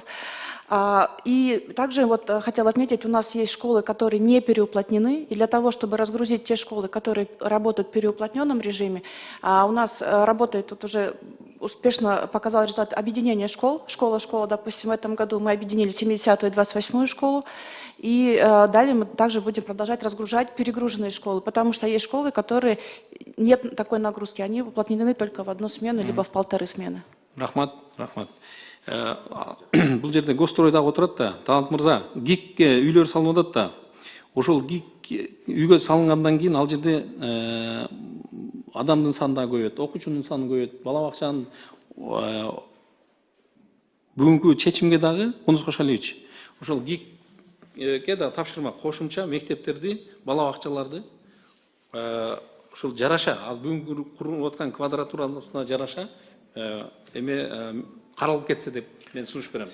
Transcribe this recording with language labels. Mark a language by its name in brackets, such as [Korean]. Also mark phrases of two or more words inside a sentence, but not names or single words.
[Russian] И также вот хотел отметить, у нас есть школы, которые не переуплотнены, и для того, чтобы разгрузить те школы, которые работают в переуплотненном режиме, у нас работает, тут уже успешно показал результат объединения школ. Школа, допустим, в этом году мы объединили 70-ю и 28-ю школу. И далее мы также будем продолжать разгружать перегруженные школы, потому что есть школы, которые нет такой нагрузки, они уплотнены только в одну смену, либо в 1,5 смены. [Kyrgyz] Рахмат. Бул жерде Гостройдагы отурат да, Талант мырза, ГИКке үйлөр салынып атат да. Ошол ГИК үйгө салынгандан кийин ал жерде адамдын саны да көбөйөт, окуучунун саны көбөйөт, бала бакчанын бүгүнкү чечимге дагы Кундуз Кошалиевич, ошол ГИКке да тапшырма кошумча мектептерди, бала бакчаларды ошол жараша, аз бүгүнкү курулуп аткан квадратурасына жараша эме каралып кетсе деп мен сунуш берем.